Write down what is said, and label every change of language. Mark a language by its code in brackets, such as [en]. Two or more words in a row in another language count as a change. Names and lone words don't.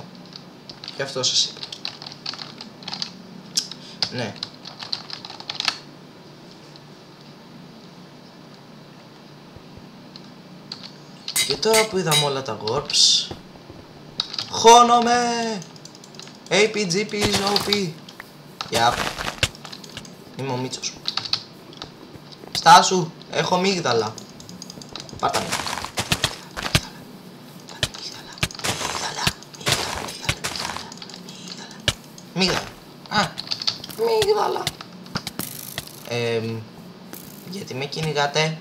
[el] Και αυτό σας είπα. Ναι. Και τώρα που είδαμε όλα τα warps, χώνομαι! [en] APGP is OP. Yep. [el] Είμαι ο Μίτσος. Στάσου, έχω μίγδαλα. Πάτα με. Μίγδαλα. Α, μίγδαλα. Γιατί με κυνηγάτε?